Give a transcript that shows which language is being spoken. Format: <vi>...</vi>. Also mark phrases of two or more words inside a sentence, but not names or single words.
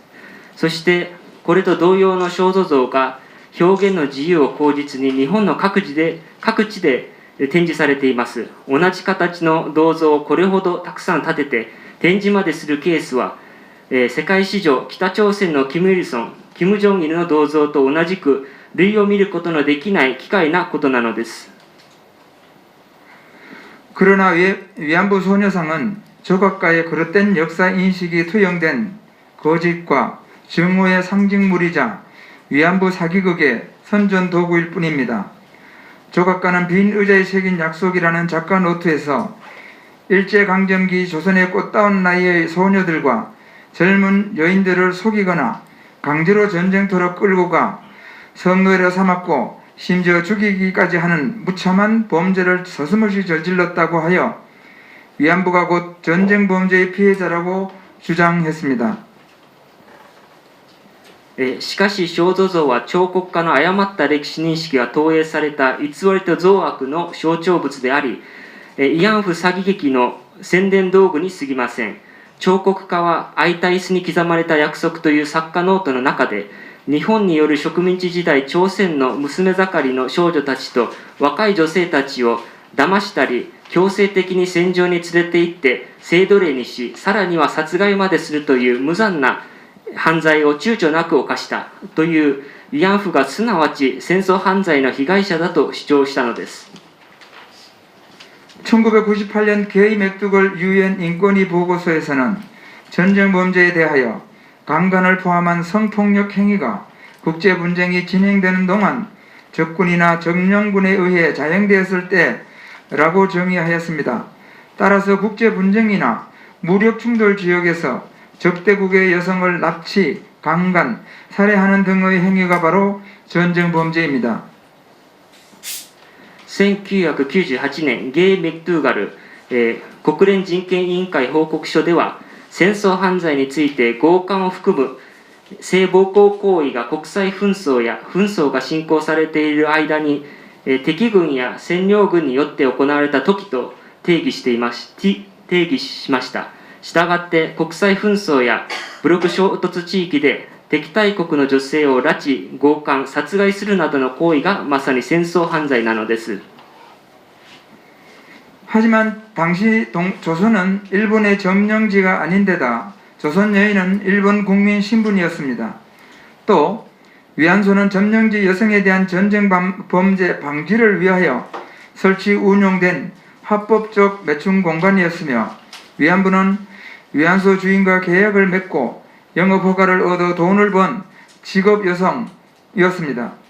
<ja>そしてこれと同様の肖像像が表現の自由を口実に日本の各地で展示されています。同じ形の銅像をこれほどたくさん立てて展示までするケースは、世界史上北朝鮮のキム・イルソン、キム・ジョンイルの銅像と同じく類を見ることのできない奇怪なことなのです。</ja> <ko>그러나 위안부 소녀상은 조각가의 그릇된 역사 인식이 투영된 거짓과 증오의 상징물이자 위안부 사기극의 선전 도구일 뿐입니다. 조각가는 빈 의자에 새긴 약속이라는 작가 노트에서 일제강점기 조선의 꽃다운 나이의 소녀들과 젊은 여인들을 속이거나 강제로 전쟁터로 끌고 가 성노예로 삼았고 심지어 죽이기까지 하는 무참한 범죄를 서슴없이 저질렀다고 하여 위안부가 곧 전쟁 범죄의 피해자라고 주장했습니다.</ko> <ja>しかし肖像像は彫刻家の誤った歴史認識が投影された偽りと憎悪の象徴物であり、慰安婦詐欺劇の宣伝道具に過ぎません。彫刻家は空いた椅子に刻まれた約束という作家ノートの中で、日本による植民地時代朝鮮の娘盛りの少女たちと若い女性たちを騙したり強制的に戦場に連れて行って性奴隷にし、さらには殺害までするという無残な犯罪を躊躇なく犯したという慰安婦がすなわち戦争犯罪の被害者だと主張したのです。</ja> <ko>1998년 게이 맥두걸 유엔 인권위 보고서에서는 전쟁 범죄에 대하여 강간을 포함한 성폭력 행위가 국제 분쟁이 진행되는 동안 적군이나 점령군에 의해 자행되었을 때라고 정의하였습니다. 따라서 국제 분쟁이나 무력 충돌 지역에서 적대국의 여성을 납치, 강간, 살해하는 등의 행위가 바로 전쟁 범죄입니다.</ko> <ja>1998 年ゲイ・メクトゥーガル、国連人権委員会報告書では戦争犯罪について強姦を含む性暴行行為が国際紛争や紛争が進行されている間に、敵軍や占領軍によって行われた時と定義しました。したがって国際紛争や武力衝突地域で敵対国の女性を拉致、強姦、殺害するなどの行為がまさに戦争犯罪なのです。</ja> <ko>하지만 당시 조선은 일본의 점령지가 아닌데다 조선 여인은 일본 국민 신분이었습니다. 또 위안소는 점령지 여성에 대한 전쟁 범죄 방지를 위하여 설치 운용된 합법적 매춘 공간이었으며 위안부는 위안소 주인과 계약을 맺고 영업 허가를 얻어 돈을 번 직업 여성이었습니다.</ko>